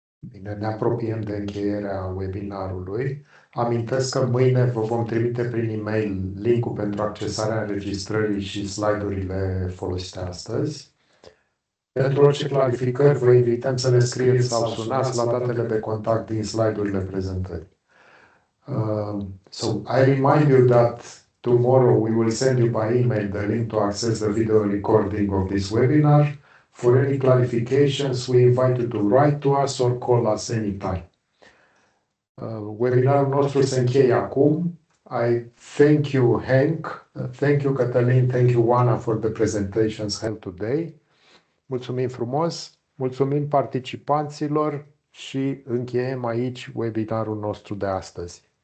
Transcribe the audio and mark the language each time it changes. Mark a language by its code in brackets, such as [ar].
[ro] Bine, ne apropiem de încheierea webinarului. Amintesc că mâine vă vom trimite prin e-mail link-ul pentru accesarea înregistrării și slide-urile folosite astăzi. Pentru orice clarificări, vă invităm să ne scrieți sau sunați la datele de contact din slide-urile prezentării. [en] So I remind you that tomorrow we will send you by email the link to access the video recording of this webinar. For any clarifications, we invite you to write to us or call us anytime. [ro] Webinarul nostru se încheie acum. [en] I thank you, Henk, thank you, Cătălin, thank you, Oana, for the presentations held today. [ro] Mulțumim frumos, mulțumim participanților și încheiem aici webinarul nostru de astăzi.